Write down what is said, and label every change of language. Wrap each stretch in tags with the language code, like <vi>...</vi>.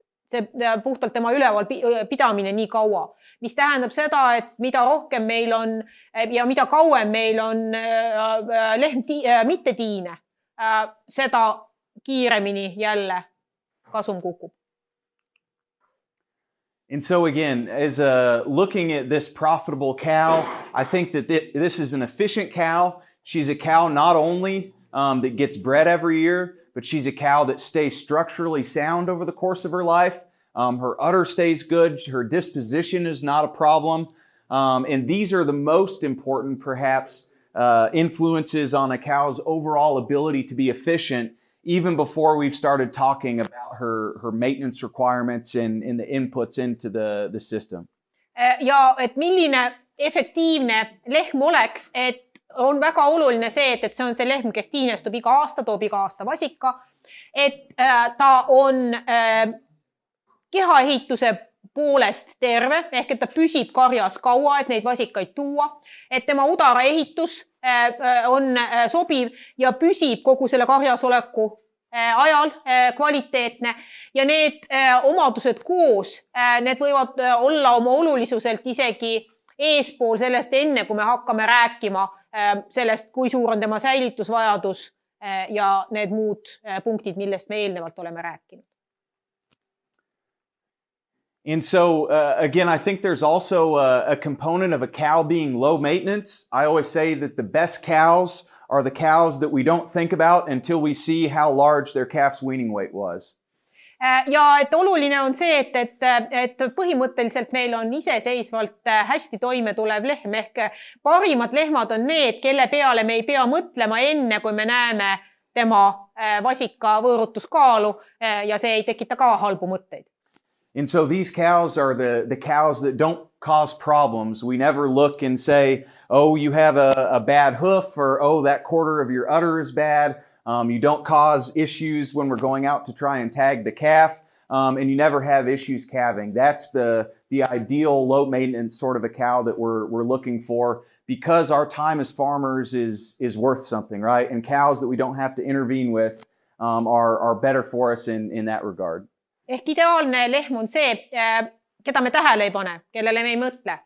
<et>See puhtalt tema üleval pidamine nii kaua. Mis tähendab seda, et mida rohkem meil on ja mida kauem meil on lehm mitte tiine, seda kiiremini jälle kasum kukub.</et> <en>And so again, as looking at this profitable cow, I think that this is an efficient cow. She's a cow not only that gets bred every year, but she's a cow that stays structurally sound over the course of her life. Her udder stays good. Her disposition is not a problem. And these are the most important, perhaps, influences on a cow's overall ability to be efficient, even before we've started talking about her maintenance requirements and the inputs into the system.</en> <et>Ja et milline efektiivne lehm oleks, et on väga oluline see, et see on see lehm, kes tiinestub iga aasta, toob iga aasta vasika, et ta on kehaehituse poolest terve, ehk et ta püsib karjas kaua, et neid vasikaid tuua, et tema udara ehitus on sobiv ja püsib kogu selle karjas oleku ajal kvaliteetne ja need omadused koos, need võivad olla oma olulisuselt isegi eespool sellest enne, kui me hakkame rääkima sellest, kui suur on tema säilitusvajadus ja need muud punktid, millest me eelnevalt oleme rääkinud.</et> <en>And so, again, I think there's also a component of a cow being low maintenance. I always say that the best cows are the cows that we don't think about until we see how large their calf's weaning weight was.</en> <et>Ja et oluline on see, et põhimõtteliselt meil on iseseisvalt hästi toime tulev lehm, ehk parimad lehmad on need, kelle peale me ei pea mõtlema enne, kui me näeme tema vasika võõrutuskaalu ja see ei tekita ka halbu mõtteid.</et> <en>And so these cows are the cows that don't cause problems. We never look and say, oh, you have a bad hoof, or oh, that quarter of your udder is bad. You don't cause issues when we're going out to try and tag the calf, and you never have issues calving. That's the ideal low maintenance sort of a cow that we're looking for, because our time as farmers is worth something, right? And cows that we don't have to intervene with are better for us in that regard.</en> <et>Ehk ideaalne lehm on see, keda me tähele ei pane, kellele me ei mõtle.</et>